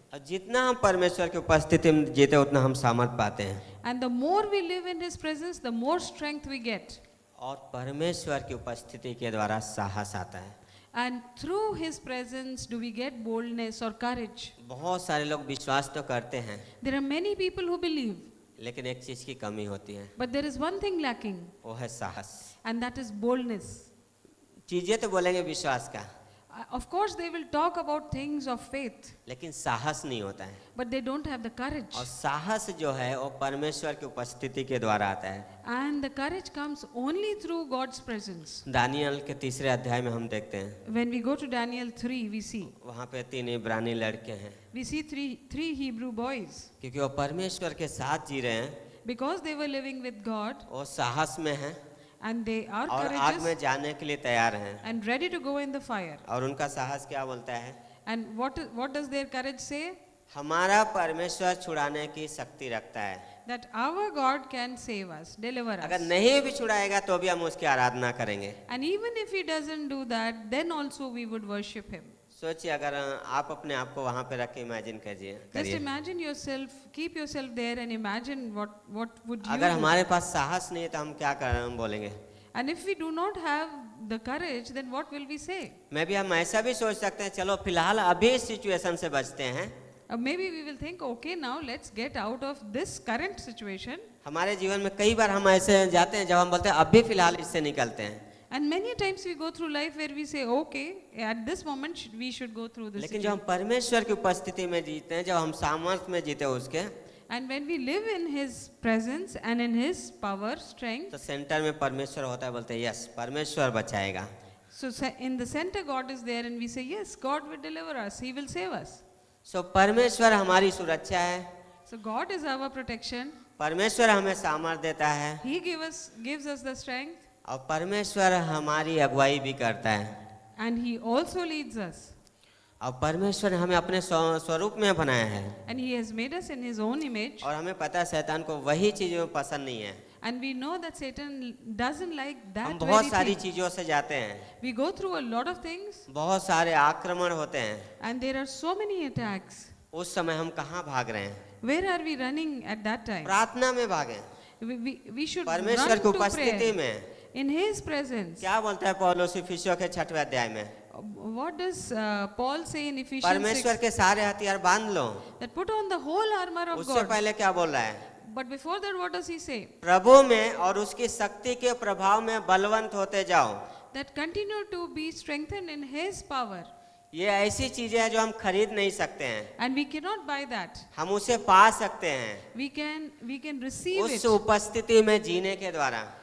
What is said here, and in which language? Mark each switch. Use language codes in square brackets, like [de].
[hi] और जितना हम परमेश्वर की उपस्थिति में जीते उतना हम सामर्थ पाते हैं। [en] And the more we live in His presence, the more strength we get. [hi] और परमेश्वर की उपस्थिति के द्वारा साहस आता है। [en] And through His presence do we get boldness or courage. [hi] बहुत सारे लोग विश्वास तो करते हैं, [en] There are many people who believe, [hi] लेकिन एक चीज की कमी होती है, [en] but there is one thing lacking, [hi] वो है साहस। [en] and that is boldness. [hi] चीजें तो बोलेंगे विश्वास का, [en] Of course, they will talk about things of faith, [hi] लेकिन साहस नहीं होता है। [en] but they don't have the courage. [hi] और साहस जो है वो परमेश्वर की उपस्थिति के द्वारा आता है। [en] And the courage comes only through God's presence. [hi] Daniel के 3 अध्याय में हम देखते हैं, [en] When we go to Daniel 3, we see. [hi] वहाँ पे 3 इब्रानी लड़के हैं, [en] We see three Hebrew boys. [hi] क्योंकि वो परमेश्वर के साथ जी रहे हैं, [en] Because they were living with God [hi] वो साहस में हैं [en] and they are [hi] और आग में [en] courageous [hi] जाने के लिए तैयार हैं। [en] and ready to go in the fire. [hi] और उनका साहस क्या बोलता है, [en] And what does their courage say? [hi] हमारा परमेश्वर छुड़ाने की शक्ति रखता है, [en] That our God can save us, deliver [hi] अगर [en] us. [hi] नहीं भी छुड़ाएगा तो भी हम उसकी आराधना करेंगे। [en] And even if He doesn't do that, then also we would worship Him. [hi] सोचिए, अगर आप अपने आप को वहां पे रख के इमेजिन [en] Just [hi] करिए, [en] imagine yourself, keep yourself there and imagine what would you [hi] अगर [en] do. [hi] हमारे पास साहस नहीं है तो हम क्या कर हम बोलेंगे। [en] And if we do not have the courage, then what will we say? [hi] मैं भी हम ऐसा भी सोच सकते हैं, चलो फिलहाल अभी इस सिचुएशन से बचते हैं। [en] Maybe we will think, okay, now let's get out of this current situation. [hi] हमारे जीवन में कई बार हम ऐसे जाते हैं जब हम बोलते हैं अभी फिलहाल इससे निकलते हैं, [en] And many times we go through life where we say, okay, at this moment we should go through this [hi] लेकिन जब हम [en] situation. [hi] परमेश्वर की उपस्थिति में जीते हैं, जब हम सामर्थ्य में जीते हैं उसके, [en] And when we live in His presence and in His power, strength, [hi] तो सेंटर में परमेश्वर होता है, बोलते हैं यस परमेश्वर बचाएगा। [en] so in the center God is there and we say, yes, God will deliver us, He will save us. [hi] सो परमेश्वर हमारी सुरक्षा है, [en] So God is our protection. [hi] परमेश्वर हमें सामर्थ्य देता है, [en] He gives us the strength [hi] और परमेश्वर हमारी अगुवाई भी करता है। [en] and He also leads us. [hi] और परमेश्वर ने हमें अपने स्वरूप में बनाया है, [en] And He has made us in His own image. [hi] और हमें पता है शैतान को वही चीज़ों पसंद नहीं है। [en] And we know that Satan doesn't like [hi] हम बहुत [en] very [hi] सारी [en] thing. [hi] चीज़ों से जाते हैं, [en] We go through a lot of things [hi] बहुत सारे आक्रमण होते हैं, [en] and there are so many attacks. [hi] उस समय हम कहाँ भाग रहे हैं? [en] Where are we running at that time? [hi] प्रार्थना में भागे, [en] We should run [hi] परमेश्वर की [en] to [hi] उपस्थिति [en] prayer [hi] में। [en] in His presence. [hi] क्या बोलता है पौलुस इफिसियों के 6वें अध्याय में, [en] What does Paul say in Ephesians [hi] परमेश्वर [en] 6? [hi] के सारे हथियार बांध लो। [en] That put on the whole armor of [hi] उससे [en] God. [hi] पहले क्या बोल रहा है, [en] But before that, what does he say? [hi] प्रभु में और उसकी शक्ति के प्रभाव में बलवंत होते जाओ। [en] That continue to be strengthened in his power. [hi] ये ऐसी चीजें हैं जो हम खरीद नहीं सकते हैं, [en] And we cannot buy that. [hi] हम उसे पा सकते हैं [en] We can receive [hi] उस [en] it [hi] उपस्थिति में जीने के द्वारा,